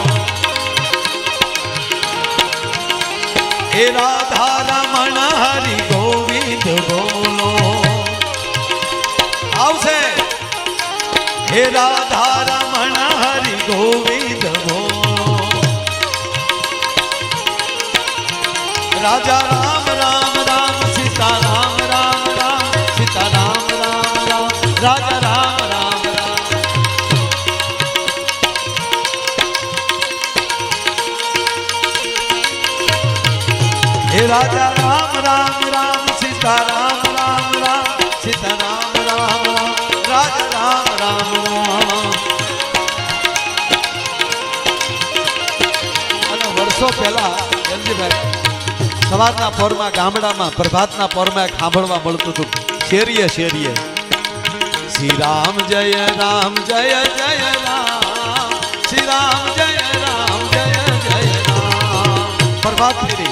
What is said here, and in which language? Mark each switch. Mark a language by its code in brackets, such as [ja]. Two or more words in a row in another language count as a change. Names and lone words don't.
[gu] હે રાધા રમણ હરિ ગોવિંદ બોલો. આવશે. હે રાધા રમણ હરિ ગોવિંદ બોલો. [hi] राजा राम राम राम सीता राम राम राम सीता राम राम राम राजा राम राम राम. हे राजा राम राम राम सीता राम राम राम सीता राम राम राम राजा राम राम राम. [gu] અને વર્ષો પહેલા જલજીભાઈ સવારના પોરમાં ગામડામાં પ્રભાતના પોરમાં સાંભળવા મળતું હતું. શેરીએ શેરીએ શ્રી રામ જય રામ જય જય રામ શ્રી રામ જય રામ જય જય રામ.